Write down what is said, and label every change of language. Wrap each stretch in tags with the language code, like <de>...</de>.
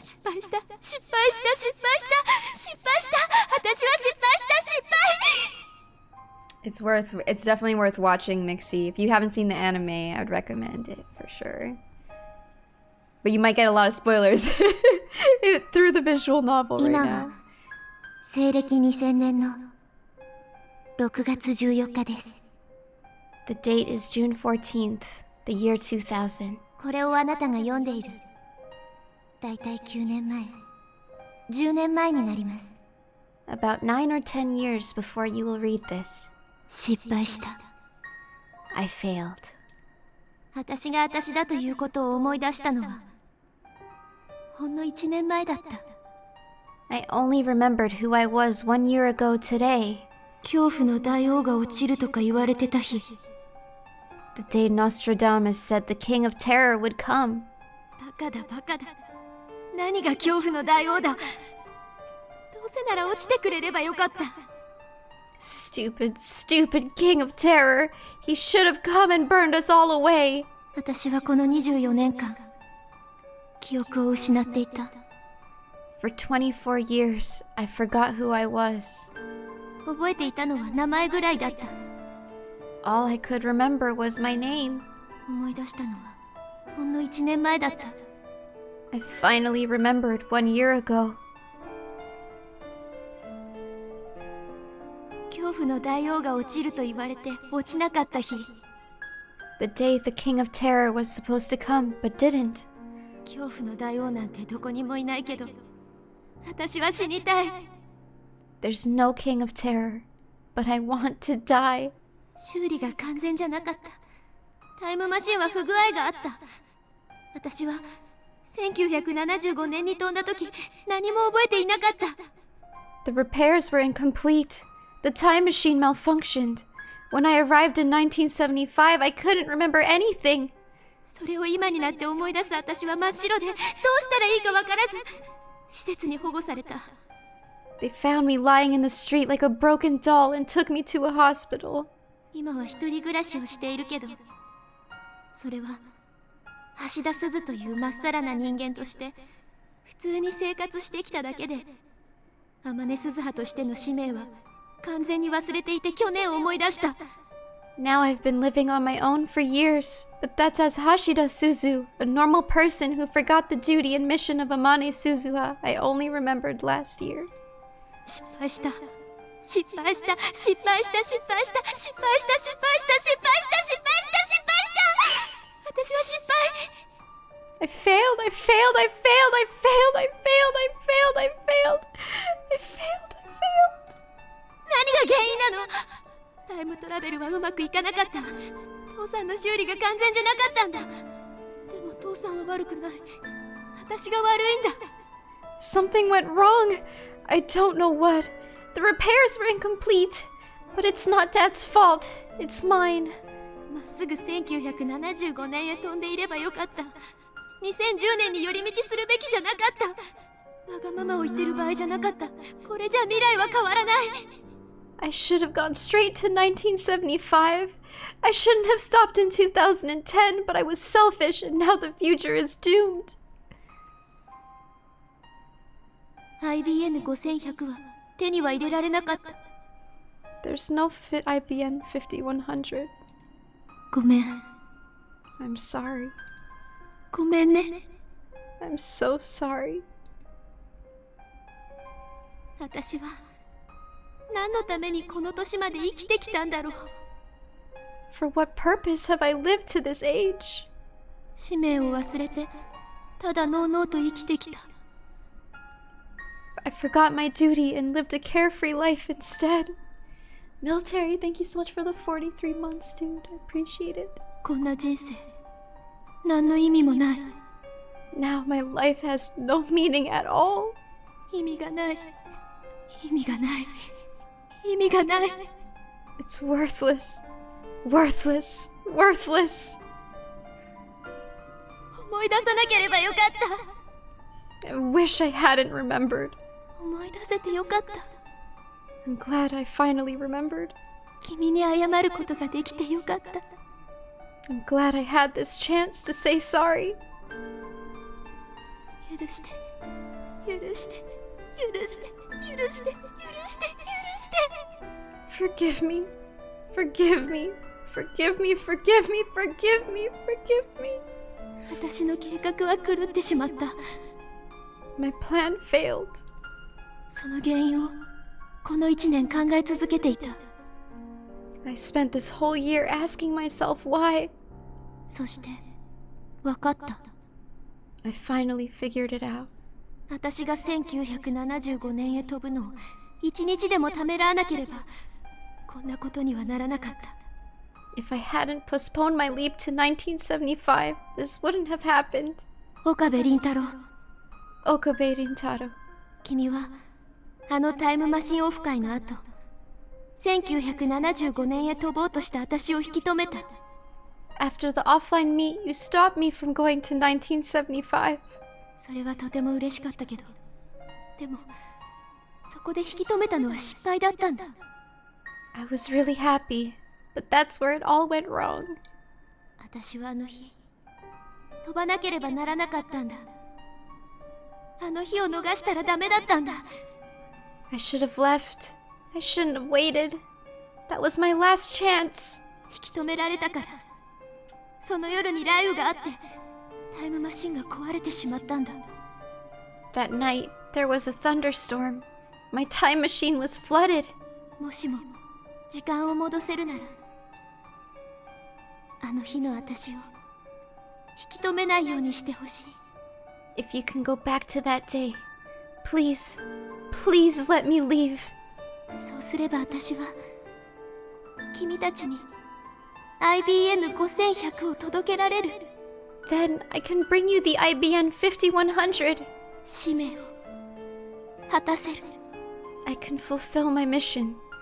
<ja>失敗した。失敗した。失敗した。失敗した。私は失敗した。失敗。</ja> <en>It's definitely worth watching, Mixie. If you haven't seen the anime, I would recommend it for sure. But you might get a lot of spoilers through the visual novel right</en> <ja>今</ja> <en>now.</en> <ja>は西暦2000年の6月14日です。</ja> <en>The date is June 14th, the year 2000.</en> <ja>これをあなたが読んでいる。だいたい9年前、10年前になります。</ja> <en>About 9 or 10 years before you will read this.</en> <ja>失敗した。</ja> <en>I failed.</en> <ja>私が私だということを思い出したのはほんの1年前だった。</ja> <en>I only remembered who I was 1 year ago today.</en> <ja>恐怖の大王が落ちるとか言われてた日。</ja> <en>The day Nostradamus said the king of terror would come.</en> <ja>バカだバカだ。何が恐怖の大王だ。どうせなら落ちてくれればよかった。</ja> <en>Stupid, stupid king of terror. He should have come and burned us all away.</en> <ja>私はこの24年間記憶を失っていた。</ja> <en>For 24 years, I forgot who I was.</en> <ja>覚えていたのは名前ぐらいだった。</ja> <en>All I could remember was my name.</en> <ja>思い出したのはほんの1年前だった。</ja> <en>I finally remembered 1 year ago.</en> <ja>恐怖の大王が落ちると言われて落ちなかった日。</ja> <en>The day the king of terror was supposed to come, but didn't.</en> <ja>恐怖の大王なんてどこにもいないけど、私は死にたい。</ja> <en>There's no king of terror, but I want to die.</en> <ja>修理が完全じゃなかった。タイムマシンは不具合があった。私は1975年に飛んだ時何も覚えていなかった。</ja> <en>The repairs were incomplete. The time machine malfunctioned. When I arrived in 1975, I couldn't remember anything.</en> <ja>それを今になって思い出す私は真っ白で、どうしたらいいかわからず施設に保護された。</ja> <en>They found me lying in the street like a broken doll and took me to a hospital.</en> <ja>今は一人暮らしをしているけど、それは橋田鈴というまっさらな人間として普通に生活してきただけで、天音鈴葉としての使命は完全に忘れていて去年思い出した。</ja> <en>Now I've been living on my own for years, but that's as Hashida Suzu, a normal person who forgot the duty and mission of Amane Suzuha I only remembered last year.</en> <ja>失敗した失敗した失敗した失敗した失敗した失敗した失敗した失敗した私は失敗。</ja> <en>I failed, I failed, I failed, I failed, I failed, I failed, I failed, I failed, I failed.</en> <ja>何が原因なの？タイムトラベルはうまくいかなかった。父さんの修理が完全じゃなかったんだ。でも父さんは悪くない。私が悪いんだ。</ja> <en>Something went wrong. I don't know what. The repairs were incomplete. But it's not Dad's fault. It's mine.</en> <ja>まっすぐ1975年へ飛んでいればよかった。 2010年に寄り道するべきじゃなかった。わがままを言ってる場合じゃなかった。これじゃ未来は変わらない。</ja> <en>I should have gone straight to 1975. I shouldn't have stopped in 2010, but I was selfish and now the future is doomed.</en> <ja>IBN5100 は手には入れられなかった。</ja> <en>There's no IBN 5100.</en> <ja>ごめん。</ja> <en>I'm sorry.</en> <ja>ごめんね。</ja> <en>I'm so sorry.</en> <ja>私は何のためにこの年まで生きてきたんだろう。</ja> <en>For what purpose have I lived to this age?</en> <ja>使命を忘れてただのうのうと生きてきた。</ja> <en>I forgot my duty and lived a carefree life instead. Military, thank you so much for the 43 months, dude. I appreciate it.</en> <ja>こんな人生何の意味もない。</ja> <en>Now my life has no meaning at all.</en> <ja>意味がない意味がない意味がない。</ja> <en>It's worthless. Worthless. Worthless.</en> <ja>思い出さなければよかった。</ja> <en>I wish I hadn't remembered.</en> <ja>思い出せてよかった。</ja> <en>I'm glad I finally remembered.</en> <ja>君に謝ることができてよかった。</ja> <en>I'm glad I had this chance to say sorry.</en> <ja>許して許して許して許して許して許して。</ja> <en>Forgive me. Forgive me. Forgive me. Forgive me. Forgive me. Forgive me.</en> <ja>私の計画は狂ってしまった。</ja> <en>My plan failed.</en> <ja>その原因をこの1年考え続けていた。</ja> <en>I spent this whole year asking myself why.</en> <ja>そして分かった。</ja> <en>I finally figured it out.</en> <ja>私が1975年へ飛ぶのを1日でもためらわなければこんなことにはならなかった。</ja> <en>If I hadn't postponed my leap to 1975, this wouldn't have happened.</en> <ja>岡部倫太郎、</ja> <en>Okabe Rintaro.</en> <ja>君はあのタイムマシンオフ会の後1975年へ飛ぼうとした私を引き止めた。</ja> <en>After the offline meet, you stopped me from going to 1975.</en> <ja>それはとても嬉しかったけど、でもそこで引き止めたのは失敗だったんだ。</ja> <en>I was really happy, but that's where it all went wrong.</en> <ja>私はあの日飛ばなければならなかったんだ。あの日を逃したらダメだったんだ。</ja> <en>I should have left. I shouldn't have waited. That was my last chance.</en> <ja>引き止められたから。その夜に雷雨があってタイムマシンが壊れてしまったんだ。</ja> <en>That night, there was a thunderstorm. My time machine was flooded.</en> <ja>もしも時間を戻せるならあの日の私を引き止めないようにしてほしい。</ja> <en>If you can go back to that day, please, please let me leave.</en> <ja>そうすれば私は君たちに IBN5100 を届けられる。</ja> <en>Then I can bring you the IBN 5100.</en> <ja>使命を果たせる。</ja> <en>I can fulfill my mission.</en>